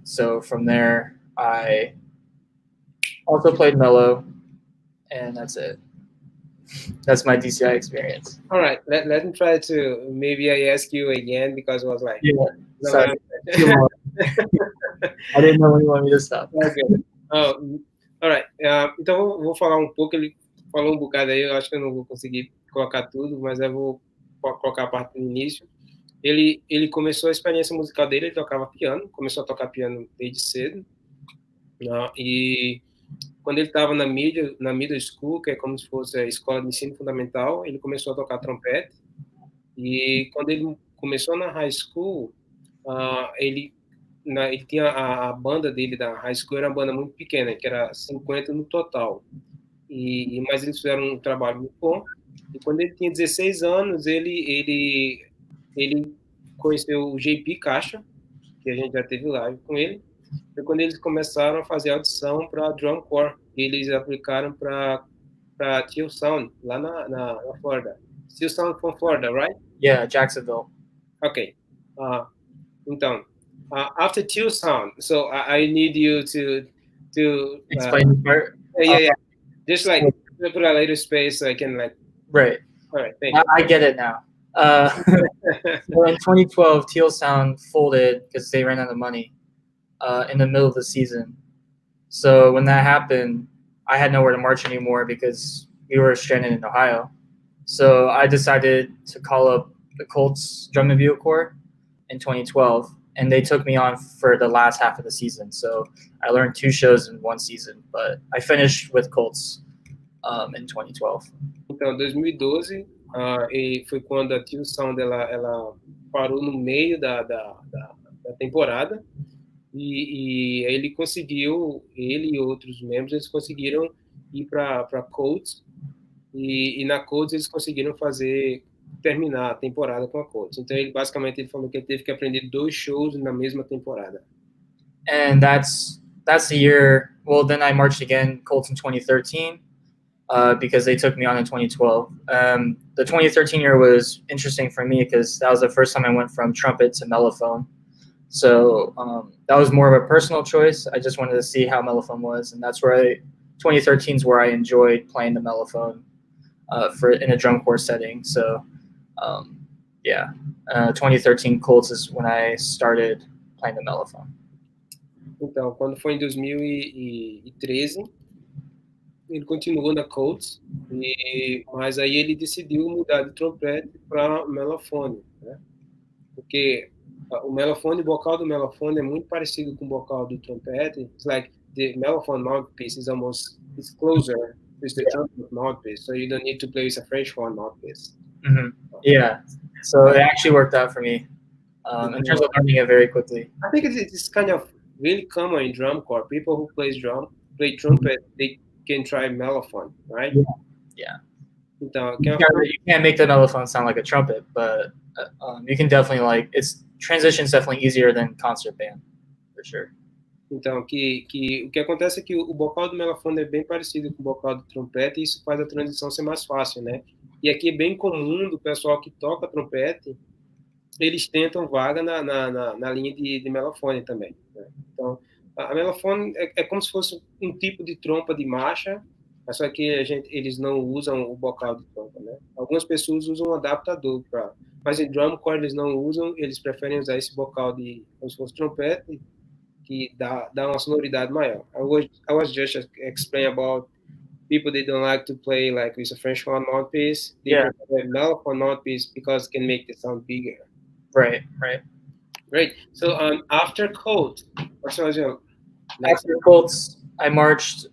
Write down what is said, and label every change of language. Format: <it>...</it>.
<en>So from there, I also played mellow, and that's it. That's my DCI experience. All right, let me try to maybe I ask you again because it was like Sorry. I didn't know when you wanted me to stop. Okay.</en> <pt>Alright, então vou falar um pouco. Ele falou um bocado aí, eu acho que eu não vou conseguir colocar tudo, mas eu vou colocar a parte do início. Ele começou a experiência musical dele, ele tocava piano, começou a tocar piano desde cedo, né? E quando ele estava na middle school, que é como se fosse a escola de ensino fundamental, ele começou a tocar trompete. E quando ele começou na high school, ele tinha a banda dele da high school, era uma banda muito pequena, que era 50 no total. Mas eles fizeram um trabalho muito bom. E quando ele tinha 16 anos, ele conheceu o JP Caixa, que a gente já teve live com ele. Foi quando eles começaram a fazer audição para drum corps. Eles aplicaram para Teal Sound, lá na Florida.</pt> <en>Teal Sound from Florida, right? Yeah, Jacksonville. Okay. Uh, então, after Teal Sound, so I need you to Explain the part. yeah, yeah, just like So, put a little space so I can like. right. All right, thank you. I get it now. So in 2012, Teal Sound folded because they ran out of money in the middle of the season. So when that happened, I had nowhere to march anymore because we were stranded in Ohio. So I decided to call up the Colts Drum and Bugle Corps in 2012, and they took me on for the last half of the season. So I learned 2 shows in one season, but I finished with Colts in 2012.</en> <pt>Então, 2012 e foi quando a Teal Sound ela parou no meio da temporada e ele conseguiu, ele e outros membros, eles conseguiram ir para Colts e na Colts eles conseguiram terminar a temporada com a Colts. Então ele basicamente ele falou que ele teve que aprender 2 shows na mesma temporada.</pt> <en>And that's the year. Well, then I marched again Colts in 2013 because they took me on in 2012. The 2013 year was interesting for me because that was the first time I went from trumpet to mellophone. So that was more of a personal choice. I just wanted to see how mellophone was, and that's where 2013 is where I enjoyed playing the mellophone for in a drum corps setting. So yeah, 2013 Colts is when I started playing the mellophone.</en> <pt>Então, quando foi em 2013, ele continuou na Colts, mas aí ele decidiu mudar de trompete para melofone, né? Porque o melofone, o bocal do melofone é muito parecido com o bocal do trompete.</pt> <en>It's like the mellophone mouthpiece is almost closer to the trumpet mouthpiece, so you don't need to play with a French horn mouthpiece. Mm-hmm. Yeah, so it actually worked out for me in terms of learning it very quickly. I think it's kind of really common in drum corps. People who play trumpet, they can try mellophone, right? Yeah.</en> <pt>Então,</pt> <en>you can't make the mellophone sound like a trumpet, but you can definitely transition's definitely easier than concert band, for sure.</en> <pt>Então, o que acontece é que o bocal do melofone é bem parecido com o bocal do trompete e isso faz a transição ser mais fácil, né? E aqui é bem comum do pessoal que toca trompete, eles tentam vaga na linha de melofone também, né? Então, a melofone é como se fosse um tipo de trompa de marcha, só que eles não usam o bocal de trompa, né? Algumas pessoas usam um adaptador mas em drum corps eles não usam, eles preferem usar esse bocal como se fosse trompete, que dá uma sonoridade maior.</pt> <en>I was just explaining about people that don't like to play like with a French horn mouthpiece. They prefer a mellophone mouthpiece because it can make the sound bigger. Right. Great. So after Colts, after Colts, I marched.</en>